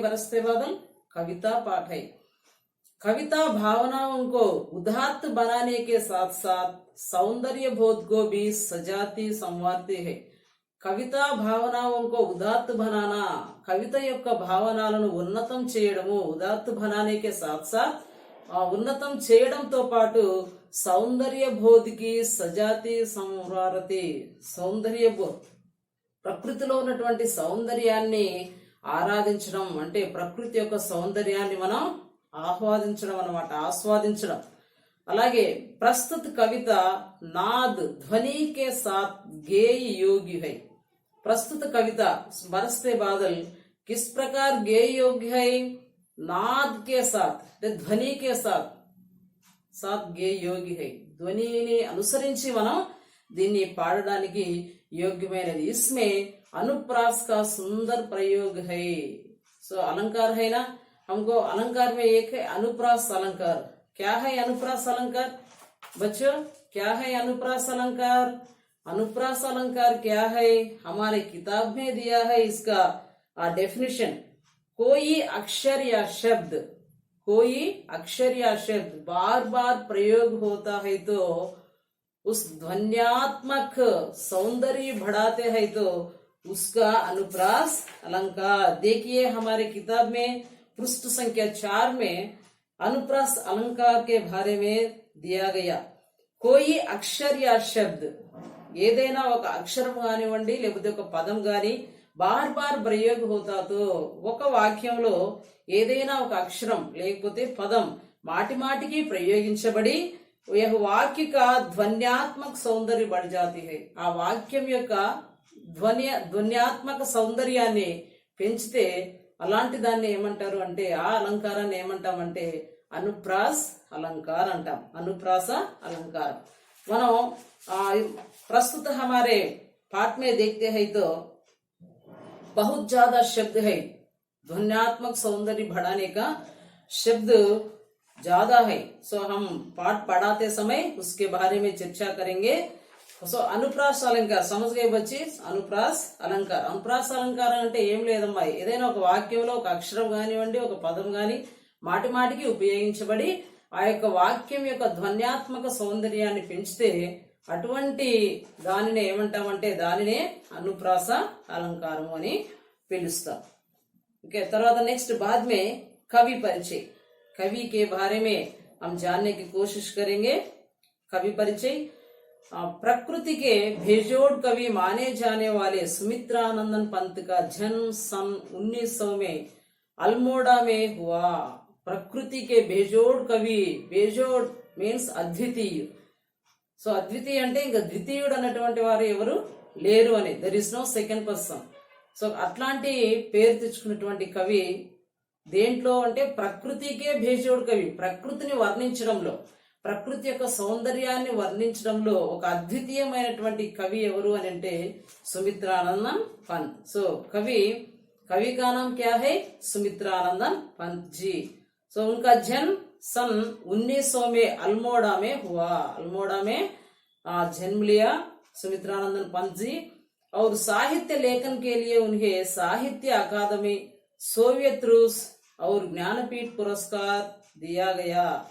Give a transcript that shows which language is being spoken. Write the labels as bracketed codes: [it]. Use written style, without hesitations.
[hi] बरसते बादल कविता पाठ है. कविता भावनाओं को उदात्त बनाने के साथ साथ सौंदर्य बोध को भी सजाती संवारती है. కవితా భావనాంకో ఉదాత్త బనానా, [te] కవిత యొక్క భావనాలను ఉన్నతం చేయడము, [hi] ఉదాత్త బనానేకే సాత్ సాత్ [te] ఉన్నతం చేయడంతో పాటు సౌందర్య బోధికి సజాతి సంవారతి, సౌందర్య ప్రకృతిలో ఉన్నటువంటి సౌందర్యాన్ని ఆరాధించడం అంటే ప్రకృతి యొక్క సౌందర్యాన్ని మనం ఆహ్వాదించడం అన్నమాట, ఆస్వాదించడం. [hi] అలాగే ప్రస్తుత కవిత నాద్ ధ్వనికే సాత్ గేయ యోగ్య है. प्रस्तुत कविता बरसते बादल किस प्रकार गेय योग्य है? नाद के साथ ध्वनि के साथ गेय योग्य है. ధ్వనిని అనుసరించి మనం దీన్ని పాడడానికి యోగ్యమైనది. इसमें अनुप्रास का सुंदर प्रयोग है. सो अलंकार है ना, हमको अलंकार में एक है अनुप्रास अलंकार. क्या है अनुप्रास अलंकार बच्चों? क्या है अनुप्रास अलंकार? अनुप्रास अलंकार क्या है? हमारे किताब में दिया है इसका डेफिनेशन. कोई अक्षर या शब्द बार बार प्रयोग होता है तो उस ध्वन्यात्मक सौंदर्य बढ़ाते हैं तो उसका अनुप्रास अलंकार. देखिए हमारे किताब में पृष्ठ संख्या 4 में अनुप्रास अलंकार के बारे में दिया गया. कोई अक्षर या शब्द [te] ఏదైనా ఒక అక్షరం కానివ్వండి లేకపోతే ఒక పదం గాని [hi] బార్ బార్ ప్రయోగ హోతాతో, [te] ఒక వాక్యంలో ఏదైనా ఒక అక్షరం లేకపోతే పదం మాటి మాటికి ప్రయోగించబడి [hi] వాక్య కా ధ్వన్యాత్మక సౌందర్య బడి జాతి హై, [te] ఆ వాక్యం యొక్క ధ్వన్యాత్మక సౌందర్యాన్ని పెంచితే అలాంటి దాన్ని ఏమంటారు అంటే, ఆ అలంకారాన్ని ఏమంటామంటే అనుప్రాస్ अलंकार अंटाम। [hi] अनुप्रास अलंकार మనం प्रस्तुत हमारे पाठ में देखते हैं तो बहुत ज्यादा शब्द है, ध्वन्यात्मक सौंदर्य बढ़ाने का शब्द ज्यादा है। सो हम पाठ पढ़ाते समय उसके बारे में चर्चा करेंगे। सो अनुप्रास अलंकार समझ गए बच्चे? अनुप्रास अलंकार, अनुप्रास अलंकार [te] అంటే ఏం లేదమ్మా, ఏదైనా ఒక వాక్యంలో ఒక అక్షరం కానివ్వండి, ఒక పదం గాని మాటి మాటికి ఉపయోగించబడి ఆ యొక్క వాక్యం యొక్క ధ్వన్యాత్మక సౌందర్యాన్ని పెంచితే అటువంటి దానినే ఏమంటామంటే దానినే అనుప్రాస अलंकार అని పిలుస్తాం। [hi] ओके, [te] తర్వాత [hi] नेक्स्ट बाद में कवि परिचय, कवि के बारे में हम जानने की कोशिश करेंगे। कवि परिचय, प्रकृति के बेजोड़ कवि माने जाने वाले सुमित्रानंदन पंत का जन्म सन 1900 में अल्मोड़ा में हुआ। प्रकृति के बेजोड़ कवि, बेजोड़ मीन्स अद्वितीय। [te] సో అద్వితీయ అంటే ఇంకా ద్వితీయుడు అన్నటువంటి వారు ఎవరు లేరు అని, [en] There is no second person. [te] So అట్లాంటి పేరు తెచ్చుకున్నటువంటి కవి దేంట్లో అంటే [hi] ప్రకృతికే భేజోడ్ కవి, [te] ప్రకృతిని వర్ణించడంలో, ప్రకృతి యొక్క సౌందర్యాన్ని వర్ణించడంలో ఒక అద్వితీయమైనటువంటి కవి ఎవరు అని అంటే సుమిత్రానందన్ పంత్। [hi] సో कवि का नाम क्या है? सुमित्रानंदन पंत जी। सो उनका जन्म सन 1900 में अल्मोड़ा में हुआ। अल्मोड़ा में जन्म लिया सुमित्रानंदन पंत जी। और साहित्य लेखन के लिए उन्हें साहित्य अकादमी, सोवियत रूस और ज्ञानपीठ पुरस्कार दिया गया।